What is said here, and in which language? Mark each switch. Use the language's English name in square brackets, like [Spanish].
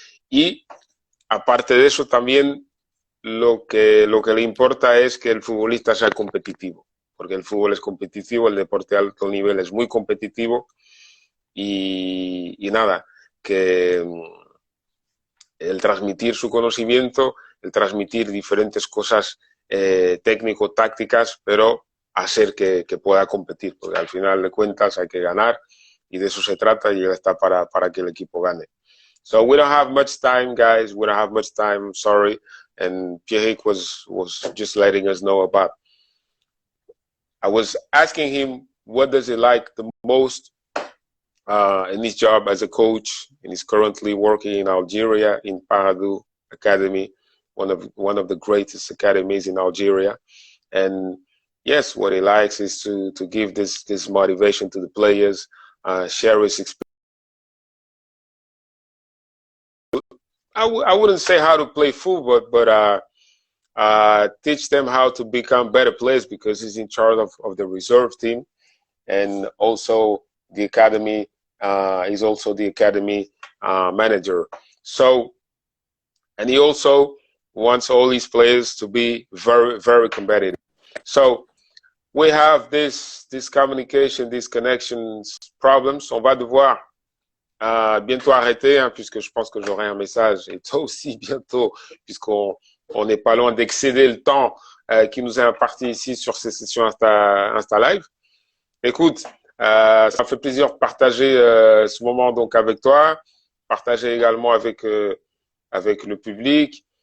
[Spanish] Y aparte de eso, también lo que le importa es que el futbolista sea competitivo, porque el fútbol es competitivo, el deporte de alto nivel es muy competitivo y nada, que el transmitir su conocimiento, el transmitir diferentes cosas técnico-tácticas, pero hacer que pueda competir, porque al final de cuentas hay que ganar y de eso se trata y él está para que el equipo gane. [English] So we don't have much time, guys. We don't have much time. I'm sorry. And Pierrick was just letting us know about. I was asking him what does he like the most in his job as a coach, and he's currently working in Algeria in Paradou Academy, one of the greatest academies in Algeria. And yes, what he likes is to give this motivation to the players, share his experience. I wouldn't say how to play football, but teach them how to become better players, because he's in charge of the reserve team and also the academy. He's also the academy manager. So, and he also wants all these players to be very, very competitive. So we have this communication, these connections problems. [French] On va devoir bientôt arrêter, hein, puisque je pense que j'aurai un message, et toi aussi bientôt, puisqu'on n'est pas loin d'excéder le temps qui nous est imparti ici sur ces sessions Insta Live. Écoute, ça me fait plaisir de partager ce moment donc avec toi, partager également avec le public.